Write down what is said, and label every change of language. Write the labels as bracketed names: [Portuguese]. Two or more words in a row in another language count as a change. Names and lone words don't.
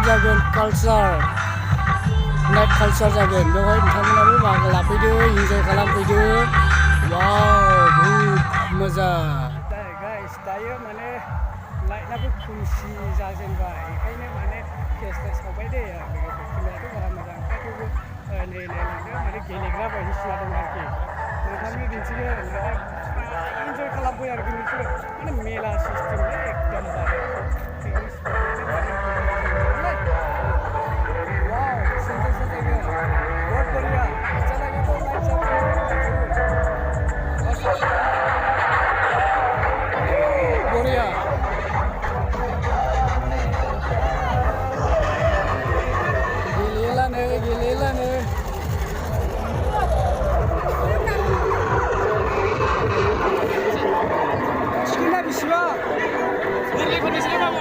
[Bodo] जागोन कालचार नाइट कालचार जागोन बेवहाय नोंथांमोनाबो बाहागो लाफैदो इन्जय खालामफैदो वाव बहुद मोजां गाइस दायो माने लाइटआबो खोमसि जाजेनबाय ओंखायनो माने केसटा सावबाय दे लोगोफोर केमेरायाथ' बारा मोजां थेवबो नै नायलांदो माने गेलेग्रा बायदिसिना दं आरोखि नोंथांनो दिन्थिगोन माने इन्जय खालामबाय आरोखि नोंसोरो माने मेला सिस्टेम एकदमबारे पिकनिक स्पटआनो [Hindi] वाव सुंदर सा जायगा बहुत बढ़िया अच्छा लगा तो [English] like subscribe [Bodo] बढ़िया गेलेलानो टिकेटआ बेसेबां गोरलैफोरनि सोलोंनांगौ